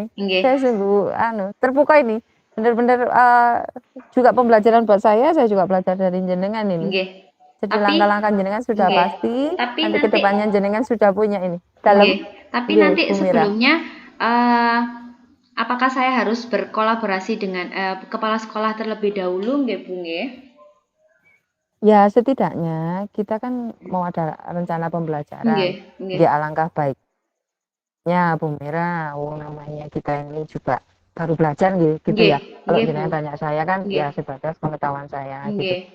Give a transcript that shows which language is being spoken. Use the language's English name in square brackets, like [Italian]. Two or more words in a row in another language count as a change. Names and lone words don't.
[Indonesian] Saya sungguh terpukau ini. Benar-benar juga pembelajaran buat saya juga belajar dari jenengan ini. Jadi langkah-langkah jenengan sudah pasti, nanti kedepannya jenengan sudah punya ini. Tapi nanti sebelumnya apakah saya harus berkolaborasi dengan kepala sekolah terlebih dahulu, [Javanese] nggih, Bu nggih? [Indonesian] Ya, setidaknya kita kan mau ada rencana pembelajaran. Ya, alangkah baiknya, Bu Mira, namanya kita ini juga baru belajar gitu ya. Kalau jenengan tanya saya kan ya sebatas pengetahuan saya gitu.